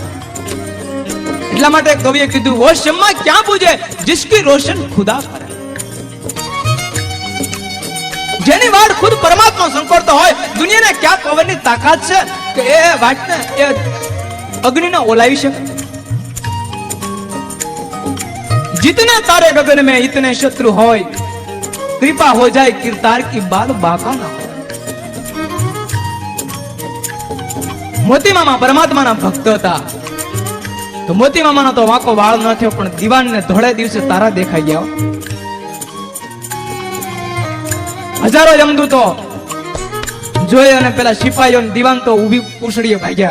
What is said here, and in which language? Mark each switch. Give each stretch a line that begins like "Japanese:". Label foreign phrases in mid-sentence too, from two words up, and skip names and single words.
Gujarati: એટલા માટે કવિએ કીધું
Hindi: वो शम्मा क्यां पूजे जिसकी रोशन खुदा करे.
Gujarati: જેની વાડ ખુદ પરમાત્મા સંકોરતો હોય દુનિયાને ક્યાં પવનની તાકાત છે કે એ વાટને એ અગ્નિને ઓલાવી શકે.
Hindi: जितने तारे गगन में इतने शत्रु होय कृपा हो जाए किरतार की बाल बाका ना हो.
Gujarati: મોતી મામા પરમાત્માના ભક્ત હતા તો મોતી મામાનો તો વાકો વાળ ન થયો પણ દીવાનને ધોળે દિવસે તારા દેખાઈ ગયા. હજારો યમદૂતો જોઈ અને પેલા સિપાહીઓ દીવાન તો ઊભી પૂછડીએ ભાગ્યા.